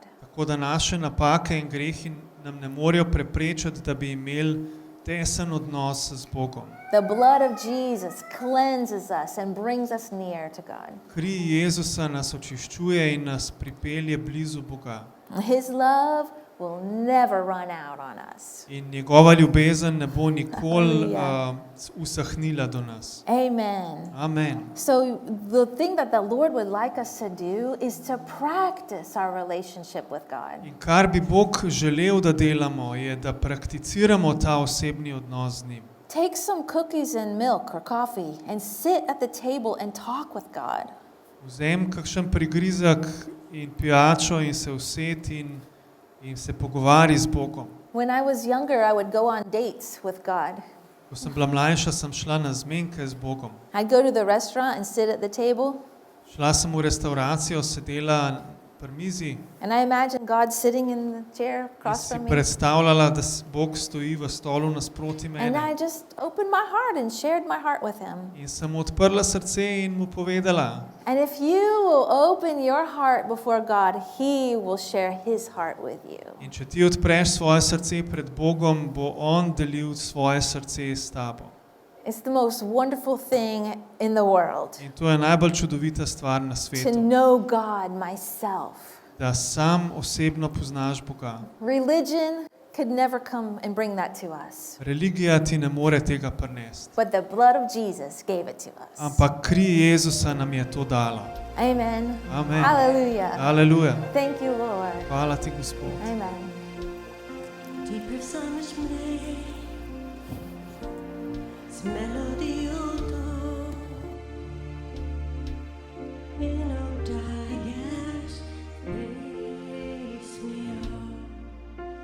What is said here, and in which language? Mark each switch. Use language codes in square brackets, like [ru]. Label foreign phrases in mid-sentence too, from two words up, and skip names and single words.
[sl] Tako da naše napake in grehi nam ne morejo preprečiti, da bi imeli tesen odnos z Bogom. [en] The blood of Jesus cleanses us and brings us near to God. [sl] Kri Jezusa nas očiščuje in nas pripelje blizu Boga. [en] His love will never run out on us. [sl] In njegova ljubezen ne bo nikoli Halleluja. usahnila do nas. Amen. Amen. [en] So the thing that the Lord would like us to do is to practice our relationship with God. [sl] In kar bi Bog želel, da delamo, je, da prakticiramo ta osebni odnos z njim. [en] Take some cookies and milk or coffee and sit at the table and talk with God. [sl] Vzem kakšen prigrizek in pijačo in se usedi in se pogovari z Bogom. [en] When I was younger, I would go on dates with God. [sl] Ko sem bila mlajša, sem šla na zmenke z Bogom. [en] I'd go to the restaurant and sit at the table, [sl] Šla sem v restauracijo, sedela pri mizi [en] and I imagined God sitting in the chair [sl] in [en] across [sl] si [en] from me. [sl] predstavljala, da Bog stoji v stolu nasproti [en] And [sl] mene. [en] I just opened my heart and shared my heart with him. [sl] In sem mu odprla srce in mu povedala. [en] And if you will open your heart before God, he will share his heart with you. [sl] In če ti odpreš svoje srce pred Bogom, bo on delil svoje srce s tabo. [en] It's the most wonderful thing in the world [sl] In to je najbolj čudovita stvar na [en] to [sl] svetu, [en] know God myself. [sl] da sam osebno poznaš Boga. [en] Religion could never come and bring that to us, [sl] Religija ti ne more tega prinesti, [en] but the blood of Jesus gave it to us. [sl] ampak kri Jezusa nam je to dala. Amen. Amen. Hallelujah. Aleluja. [en] Thank you, Lord. [sl] Hvala ti, Gospod. Amen. [en] Deeper summers play, this melody although in our dias raise me up.